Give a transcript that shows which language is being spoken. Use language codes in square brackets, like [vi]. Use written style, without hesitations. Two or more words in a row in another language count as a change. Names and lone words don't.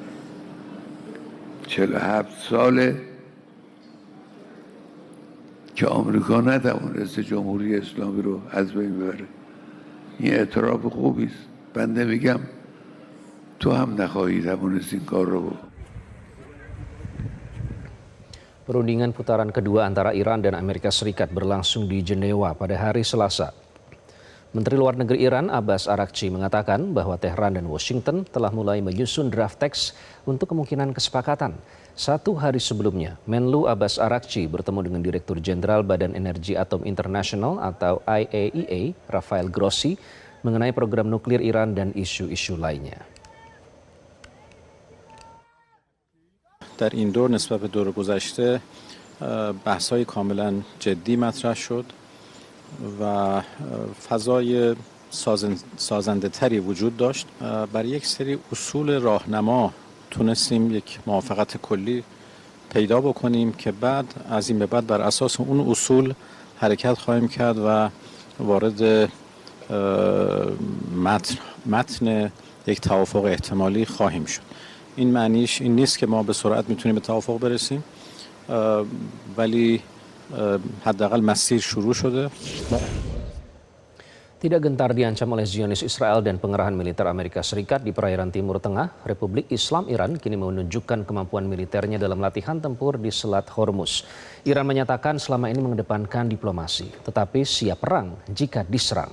[fa] 47 ساله که آمریکا نتوانسته جمهوری اسلامی رو از بین ببره. این اعتراف خوبی است. بنده میگم تو هم نخواهی توانست این کار رو بکن. [id] Perundingan putaran kedua antara Iran dan Amerika Serikat berlangsung di Jenewa pada hari Selasa. Menteri Luar Negeri Iran Abbas Araghchi mengatakan bahwa Tehran dan Washington telah mulai menyusun draft teks untuk kemungkinan kesepakatan. Satu hari sebelumnya, Menlu Abbas Araghchi bertemu dengan Direktur Jenderal Badan Energi Atom Internasional atau IAEA, Rafael Grossi, mengenai program nuklir Iran dan isu-isu lainnya. [fa] در این دور نسبت به دور گذشته بحث‌های کاملا جدی مطرح شد و فضای سازنده تری وجود داشت. برای یک سری اصول راهنما تونستیم یک موافقت کلی پیدا بکنیم که بعد از این به بعد بر اساس اون اصول حرکت خواهیم کرد و وارد متن یک توافق احتمالی خواهیم شد. این معنیش این نیست که ما به سرعت میتونیم به توافق برسیم، ولی حداقل مسیر شروع شده. [id] Tidak gentar diancam oleh Zionis Israel dan pengerahan militer Amerika Serikat di perairan Timur Tengah, Republik Islam Iran kini menunjukkan kemampuan militernya dalam latihan tempur di Selat Hormuz. Iran menyatakan selama ini mengedepankan diplomasi, tetapi siap perang jika diserang.